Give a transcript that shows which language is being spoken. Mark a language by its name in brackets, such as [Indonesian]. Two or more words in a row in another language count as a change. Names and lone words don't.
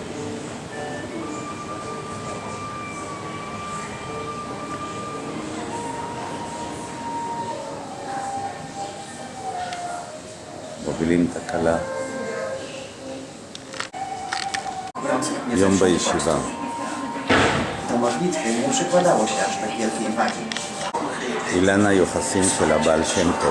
[Hebrew] מובילים את הכלה. יום בישיבה. [Polish] Do modlitwy nie przykładało się aż tak wielkiej wagi. [Hebrew] אילנה יוחסין של הבעל שם טוב.